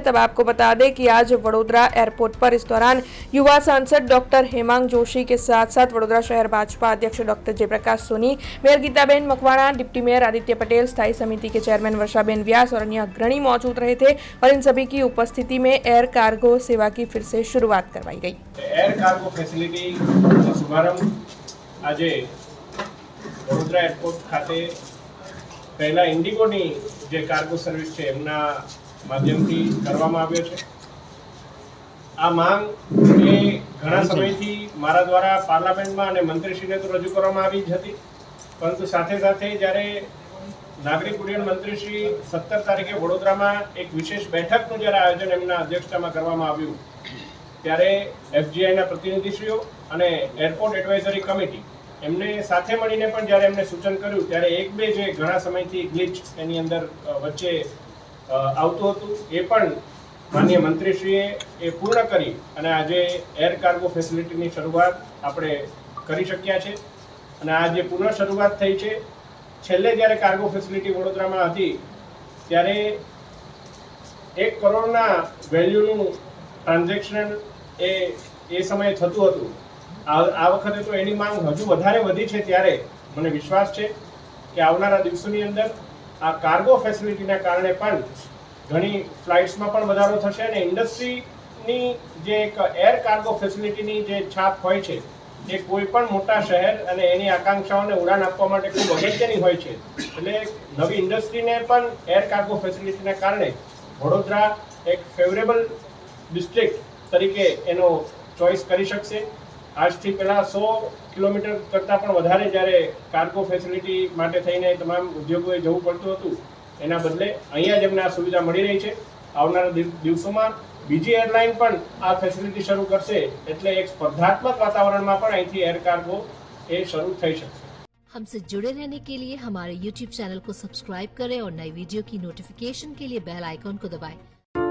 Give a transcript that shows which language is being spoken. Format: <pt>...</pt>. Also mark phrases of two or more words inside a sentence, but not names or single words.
<hi>तब आपको बता दें कि आज वडोदरा एयरपोर्ट पर इस दौरान युवा सांसद डॉक्टर हेमांग जोशी के साथ साथ वडोदरा शहर भाजपा अध्यक्ष डॉक्टर जयप्रकाश सोनी, मेयर गीताबेन मकवाणा,</hi> <en>डिप्टी मेयर</en> <hi>आदित्य पटेल, स्थायी समिति के चेयरमैन वर्षाबेन व्यास और अन्य अग्रणी मौजूद रहे थे और इन सभी की उपस्थिति में</hi> <en>air cargo</en> <hi>सेवा की फिर से शुरुआत करवाई गई।</hi> <en>air cargo facility</en> <gu>શુભારંભ આજ વડોદરા એરપોર્ટ ખાતે પહેલા ઇન્ડિગોની જે</gu> <en>cargo service</en> <gu>હૈ એમના માધ્યમથી કરવામાં આવ્યો છે। આ માંગ એ ઘણા સમયથી મારા દ્વારા પાર્લામેન્ટમાં અને મંત્રીશ્રીને તો રજૂ કરવામાં આવી જ હતી, પરંતુ સાથે સાથે જ્યારે નાગરિક ઉડ્ડયન મંત્રીશ્રી 17 તારીખે વડોદરામાં એક વિશેષ બેઠકનું જ્યારે આયોજન એમના અધ્યક્ષતામાં કરવામાં આવ્યું ત્યારે એફજીઆઈના પ્રતિનિધિશ્રીઓ અને</gu> <en>airport advisory committee</en> <gu>એમને સાથે મળીને પણ જ્યારે એમને સૂચન કર્યું ત્યારે એક બે જે ઘણા સમયથી ગ્લિચ એની અંદર વચ્ચે આવતું હતું એ પણ માનનીય મંત્રીશ્રીએ એ પૂર્ણ કરી અને આજે</gu> <en>air cargo</en> <gu>ફેસિલિટીની શરૂઆત આપણે કરી શક્યા છે। અને આ જે પુનઃ શરૂઆત થઈ છે, છેલ્લે જ્યારે</gu> <en>cargo facility</en> <gu>વડોદરામાં હતી ત્યારે 1 કરોડના વેલ્યૂનું ટ્રાન્ઝેક્શન એ સમયે થતું હતું। આ વખતે તો એની માંગ હજુ વધારે વધી છે ત્યારે મને વિશ્વાસ છે કે આવનારા દિવસોની અંદર આ કાર્ગો ફેસિલિટીના કારણે પણ ઘણી ફ્લાઇટ્સમાં પણ વધારો થશે અને ઇન્ડસ્ટ્રીની જે એક</gu> <en>air cargo</en> <gu>ફેસિલિટીની જે છાપ હોય છે એ કોઈપણ મોટા શહેર અને એની આકાંક્ષાઓને ઉડાન આપવા માટે ખૂબ અગત્યની હોય છે। એટલે નવી ઇન્ડસ્ટ્રીને પણ</gu> <en>air cargo</en> <gu>ફેસિલિટીના કારણે વડોદરા એક</gu> <en>favorable district</en> <gu>તરીકે એનો ચોઇસ કરી શકશે। આજથી પહેલાં 100 કિલોમીટર કરતાં પણ વધારે જ્યારે કાર્ગો ફેસિલિટી માટે થઈને તમામ ઉદ્યોગોએ જવું પડતું હતું, એના બદલે અહીંયા જ એમને આ સુવિધા મળી રહી છે। આવનારા દિવસોમાં બીજી એરલાઇન પણ આ ફેસિલિટી શરૂ કરશે, એટલે એક સ્પર્ધાત્મક વાતાવરણમાં પણ અહીંથી</gu> <en>air cargo</en> <gu>એ શરૂ થઈ શકશે।</gu> <hi>हमसे जुड़े रहने के लिए हमारे YouTube चैनल को सब्सक्राइब करें और नई वीडियो की नोटिफिकेशन के लिए</hi> <en>bell icon</en> <hi>को दबाएं।</hi>